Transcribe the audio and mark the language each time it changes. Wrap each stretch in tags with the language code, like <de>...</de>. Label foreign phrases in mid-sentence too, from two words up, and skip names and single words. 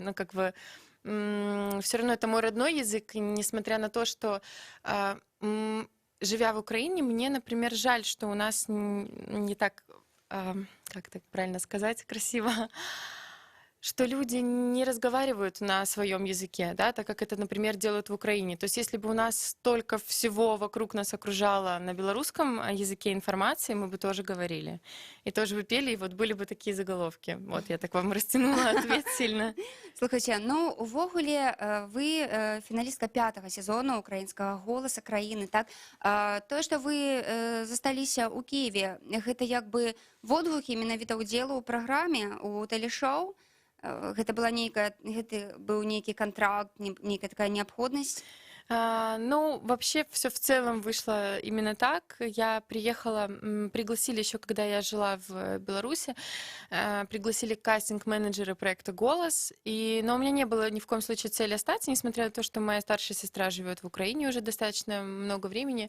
<ru>Ну, как бы все равно это мой родной язык, и несмотря на то, что живя в Украине, мне, например, жаль, что у нас не так, как так правильно сказать, красиво, что люди не разговаривают на своем языке, да, так как это, например, делают в Украине. То есть если бы у нас столько всего вокруг нас окружало на белорусском языке информации, мы бы тоже говорили. И тоже бы пели, и вот были бы такие заголовки. Вот я так вам растянула ответ сильно.</ru> <be>Слухайте, ну увогуле вы фіналістка 5-го сезону украінскага голаса краіны, так? Тое, што вы засталіся ў Кіеве, гэта як бы водгукі менавіта ўдзелу ў праграме, у тэлешоу? Гэта гэта быў нейкі кантракт, нейкая такая неабходнасць? Ну,</be> <ru>вообще все в целом вышло именно так. Я приехала, пригласили еще, когда я жила в Беларуси, пригласили кастинг-менеджера проекта «Голос», но у меня не было ни в коем случае цели остаться, несмотря на то, что моя старшая сестра живет в Украине уже достаточно много времени.</ru>